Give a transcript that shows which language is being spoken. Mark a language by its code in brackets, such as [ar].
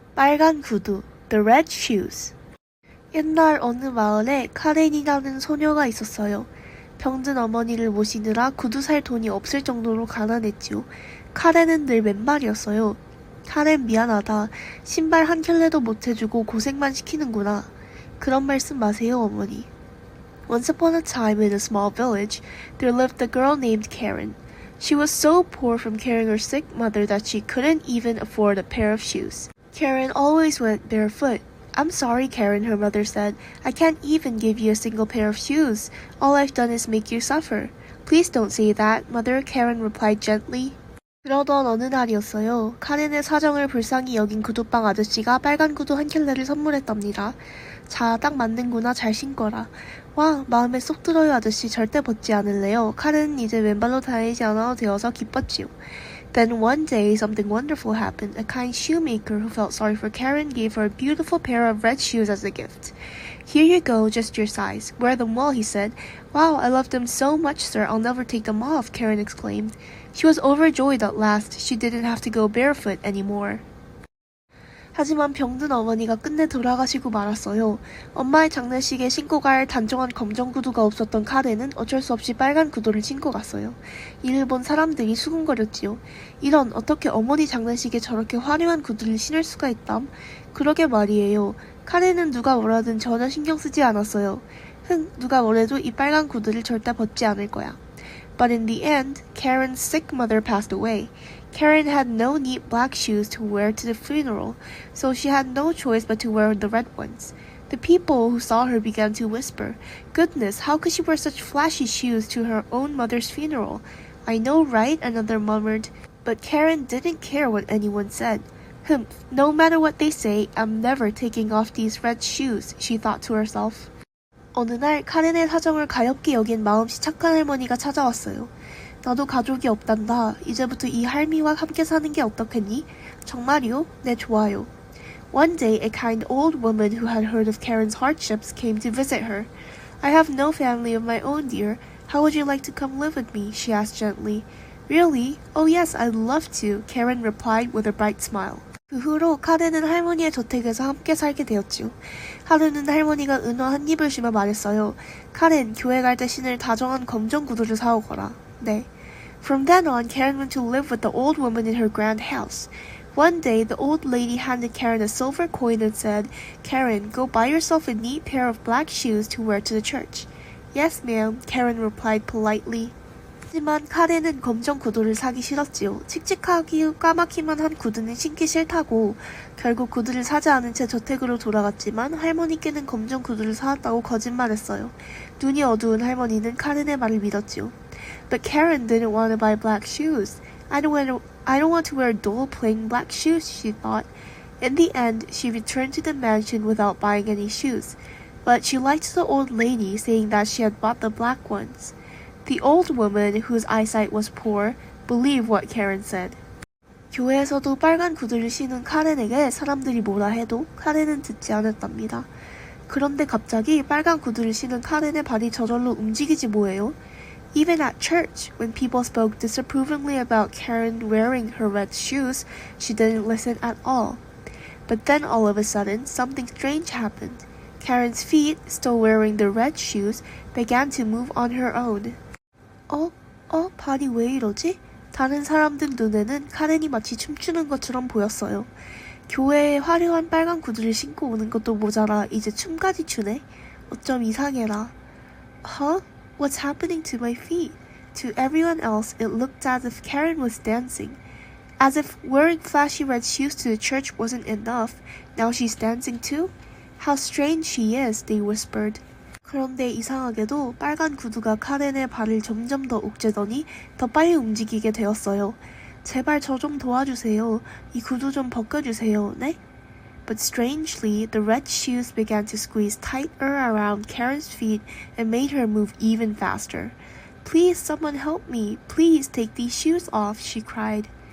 [ko] 빨간 구두, [en] The Red Shoes. [ko] 옛날 어느 마을에 카렌이라는 소녀가 있었어요. 병든 어머니를 모시느라 구두 살 돈이 없을 정도로 가난했지요. 카렌은 늘 맨말이었어요. 카렌 미안하다. 신발 한 켤레도 못 해주고 고생만 시키는구나. 그런 말씀 마세요, 어머니. [en] Once upon a time in a small village, there lived a girl named Karen. She was so poor from carrying her sick mother that she couldn't even afford a pair of shoes. Karen always went barefoot. I'm sorry, Karen, her mother said. I can't even give you a single pair of shoes. All I've done is make you suffer. Please don't say that, Mother, Karen replied gently. [ko] 그러던 어느 날이었어요. 카렌의 사정을 불쌍히 여긴 구두방 아저씨가 빨간 구두 한 켤레를 선물했답니다. 자, 딱 맞는구나. 잘 신거라. 와, 마음에 쏙 들어요, 아저씨. 절대 벗지 않을래요. 카렌은 이제 왼발로 다니지 않아도 되어서 기뻤지요. [en] Then one day, something wonderful happened. A kind shoemaker who felt sorry for Karen gave her a beautiful pair of red shoes as a gift. Here you go, just your size. Wear them well, he said. Wow, I love them so much, sir. I'll never take them off, Karen exclaimed. She was overjoyed at last. She didn't have to go barefoot anymore. [ko] 하지만 병든 어머니가 끝내 돌아가시고 말았어요. 엄마의 장례식에 신고 갈 단정한 검정 구두가 없었던 카렌은 어쩔 수 없이 빨간 구두를 신고 갔어요. 이를 본 사람들이 수군거렸지요. 이런, 어떻게 어머니 장례식에 저렇게 화려한 구두를 신을 수가 있담? 그러게 말이에요. 카렌은 누가 뭐라든 전혀 신경 쓰지 않았어요. 누가 뭐래도 이 빨간 구두를 절대 벗지 않을 거야. [en] But in the end, Karen's sick mother passed away. Karen had no neat black shoes to wear to the funeral, so she had no choice but to wear the red ones. The people who saw her began to whisper, Goodness, how could she wear such flashy shoes to her own mother's funeral? I know, right? Another murmured. But Karen didn't care what anyone said. Humph, no matter what they say, I'm never taking off these red shoes, she thought to herself. [ko] 어느 날 카렌의 사정을 가엾게 여긴 마음씨 착한 할머니가 찾아왔어요. 나도 가족이 없단다. 이제부터 이 할미와 함께 사는 게 어떻겠니? 정말이요? 네, 좋아요. [en] One day, a kind old woman who had heard of Karen's hardships came to visit her. I have no family of my own, dear. How would you like to come live with me? She asked gently. Really? Oh yes, I'd love to, Karen replied with a bright smile. [ko] 그 후로 카렌은 할머니의 저택에서 함께 살게 되었지요. 하루는 할머니가 은화 한 입을 주며 말했어요. 카렌, 교회 갈 때 신을 다정한 검정 구두를 사오거라. 네. [en] From then on, Karen went to live with the old woman in her grand house. One day, the old lady handed Karen a silver coin and said, Karen, go buy yourself a neat pair of black shoes to wear to the church. Yes, ma'am, Karen replied politely. [ko] 하지만 카렌은 검정 구두를 사기 싫었지요. 칙칙하기 까맣기만 한 구두는 신기 싫다고. 결국 구두를 사지 않은 채 저택으로 돌아갔지만 할머니께는 검정 구두를 사왔다고 거짓말했어요. 눈이 어두운 할머니는 카렌의 말을 믿었지요. [en] But Karen didn't want to buy black shoes. I don't want to wear dull, plain black shoes, she thought. In the end, she returned to the mansion without buying any shoes. But she liked the old lady, saying that she had bought the black ones. The old woman, whose eyesight was poor, believed what Karen said. [ko] 교회에서도 빨간 구두를 신은 카렌에게 사람들이 뭐라 해도 카렌은 듣지 않았답니다. 그런데 갑자기 빨간 구두를 신은 카렌의 발이 저절로 움직이지 뭐예요? [en] Even at church, when people spoke disapprovingly about Karen wearing her red shoes, she didn't listen at all. But then all of a sudden, something strange happened. Karen's feet, still wearing the red shoes, began to move on her own. [ko] 발이 왜 이러지? 다른 사람들 눈에는 카렌이 마치 춤추는 것처럼 보였어요. 교회에 화려한 빨간 구두를 신고 오는 것도 모자라 이제 춤까지 추네? 어쩜 이상해라. Huh? [en] What's happening to my feet? To everyone else, it looked as if Karen was dancing. As if wearing flashy red shoes to the church wasn't enough, now she's dancing too? How strange she is, they whispered. [ko] 그런데 이상하게도 빨간 구두가 카렌의 발을 점점 더 옥죄더니 더 빨리 움직이게 되었어요. 제발 저 좀 도와주세요. 이 구두 좀 벗겨주세요. 네? [en] But strangely, the red shoes began to squeeze tighter around Karen's feet and made her move even faster. Please, someone help me. Please take these shoes off, she cried.